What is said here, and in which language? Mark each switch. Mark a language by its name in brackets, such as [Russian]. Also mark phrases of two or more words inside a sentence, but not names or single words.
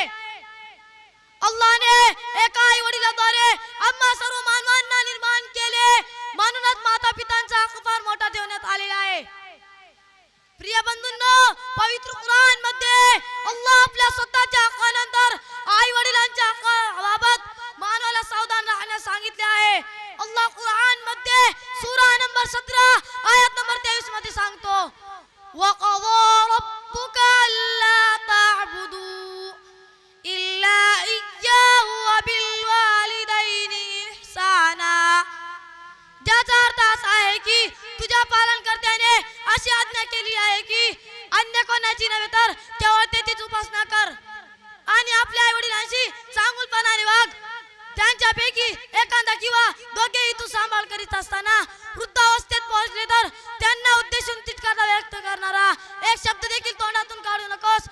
[Marathi] अल्लाहने एका आई वडिलाद्वारे आम्हा सर्व मानवांना निर्माण केले, म्हणूनच माता पितांचा हक्क फार मोठा ठेवण्यात आलेला आहे। प्रिय बंधूंनो, पवित्र कुराण मध्ये अल्लाह आपल्या स्वतःच्या हक्कानंतर आई वडिलांच्या हक्काबाबत मानवाला सावधान राहण्यास सांगितले आहे। अल्लाह कुरान मध्ये सूरा नंबर 17 आयत नंबर 23 मध्ये सांगतो, [Arabic] وقضى ربك ألا تعبدوا إلا إياه وبالوالدين إحسانا. [Marathi] ज्याचा अर्थ असा आहे की तुझ्या पालनकर्त्याने अशी आज्ञा केली आहे की अन्य कोणाची नव्हे तर केवळ त्याचीच उपासना कर आणि आपल्या आई वडिलांशी चांगुलपणाने वाग। त्यांच्यापैकी एखादा किंवा दोघेही तू सांभाळ करीत असताना वृद्धावस्थेत पोहोचले तर त्यांना उद्देशून तिटकारा व्यक्त करणारा एक शब्द देखील तोंडातून काढू नकोस।